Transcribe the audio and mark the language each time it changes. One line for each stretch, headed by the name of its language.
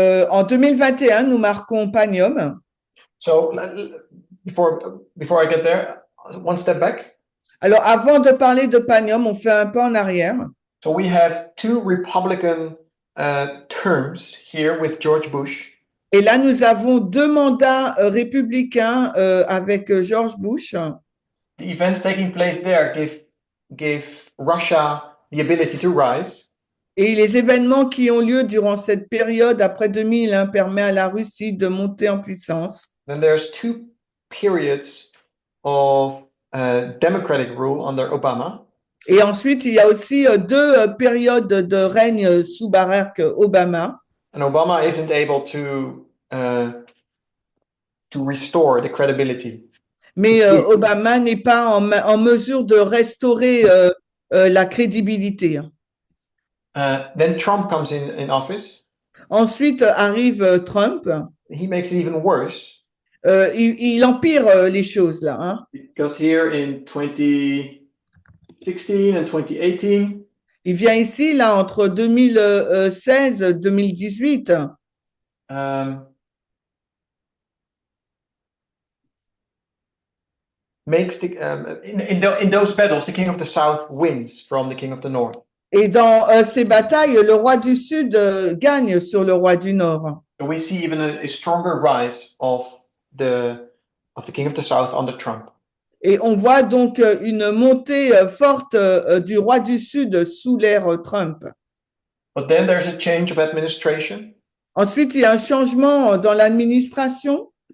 French: En 2021, nous marquons Panium.
English: So before I get there, one step back.
French: Alors, avant de parler de Panium, on fait un pas en arrière.
English: So we have two Republican terms here with George Bush.
French: Et là, nous avons deux mandats républicains avec George Bush.
English: The events taking place there give Russia the ability to rise.
French: Et les événements qui ont lieu durant cette période après 2001 permettent à la Russie de monter en puissance.
English: Then there's two periods of democratic rule under Obama.
French: Et ensuite, il y a aussi deux périodes de règne sous Barack Obama.
English: And Obama isn't able to restore the credibility.
French: Mais Obama n'est pas en mesure de restaurer la crédibilité.
English: Then Trump comes in office.
French: Ensuite arrive Trump.
English: He makes it even worse.
French: Il empire les choses là. Hein?
English: Because here in 2016 and 2018,
French: il vient ici là entre 2016 et 2018.
English: Makes in those battles, the king of the south wins from the king of the north.
French: Et dans ces batailles, le roi du Sud gagne sur le roi du Nord.
English: And we see even a stronger rise of the king of the south under Trump.
French: Et on voit donc une montée forte du roi du Sud sous l'ère Trump.
English: But then there's a change of administration.
French: Ensuite, il y a un changement dans l'administration.